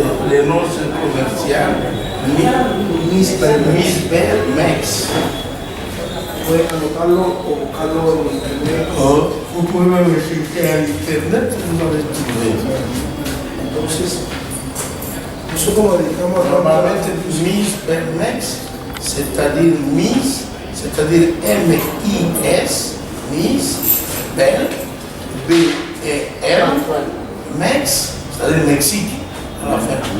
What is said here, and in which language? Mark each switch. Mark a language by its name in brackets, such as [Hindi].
[French] Le nom c'est commercial Miss Pelmex. [Spanish] Pueden anotarlo o buscarlo en internet. [French] Vous pouvez même chercher à internet, vous allez trouver. [Spanish] Entonces, nosotros nos dedicamos a [French] Normalement, Miss Pelmex, c'est-à-dire Miss, c'est-à-dire M-I-S, Miss, Bel, B-E-L, Mex, c'est-à-dire Mexique, à la fin.